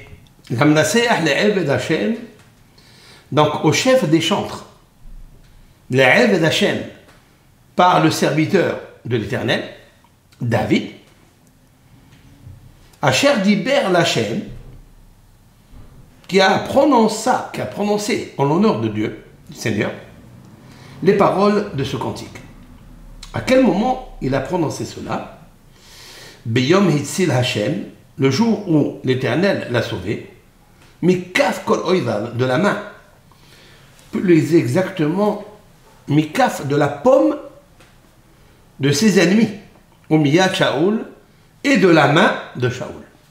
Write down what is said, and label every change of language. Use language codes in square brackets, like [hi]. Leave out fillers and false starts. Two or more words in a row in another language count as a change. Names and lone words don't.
[he] למנצח לעבד ה, [fr] donc au chef des chantres, [he] לעבד ה, [fr] par le serviteur de l'Éternel, [he] דוד, אשר דבר לה, [fr] qui a prononcé en l'honneur de Dieu, du Seigneur, les paroles de ce cantique. À quel moment il a prononcé cela? [he] ביום הציל ה, [fr] le jour où l'Éternel l'a sauvé, [he] מכף כל איביו, [fr] de la main, plus exactement, mikaf, de la pomme de ses ennemis, [he] ומיד שאול, [fr] et de la main de Shaoul.